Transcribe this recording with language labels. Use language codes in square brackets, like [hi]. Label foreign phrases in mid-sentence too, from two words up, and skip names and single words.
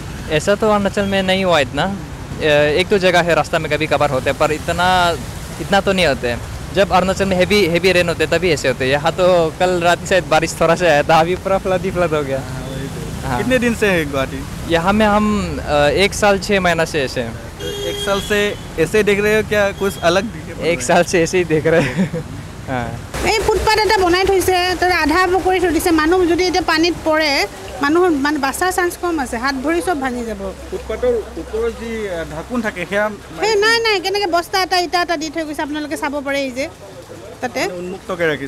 [hi] ऐसा तो अरुणाचल में नहीं हुआ इतना एक दो जगह है रास्ता में कभी कभार होते हैं पर इतना तो नहीं होते हैं जब अरुणाचल में हेवी रेन होते तभी ऐसे होते हैं यहाँ तो कल रात से बारिश थोड़ा सा आया था अभी पूरा फ्लड हो गया हाँ। कितने दिन से है गुवाहाटी यहाँ में हम 1 साल 6 महीना से ऐसे हैं 1 साल से ऐसे देख रहे हो क्या कुछ अलग 1 साल से ऐसे ही देख रहे हैं हाँ [as] এই ফুটপাথ এটা বনাই থৈছে তাতে আধা কৰি থৈ দিছে মানুহ যদি এতিয়া পানীত পৰে মানুহৰ মানে বাচাৰ চান্স কম আছে হাত ভৰি চব ভাঙি যাব ফুটপাথৰ ওপৰত যি ঢাকুন থাকে সেয়া এই নাই কেনেকৈ বস্তা এটা ইটা এটা দি থৈ গৈছে আপোনালোকে চাব পাৰে এই যে তাতে উন্মুক্তকে ৰাখিছে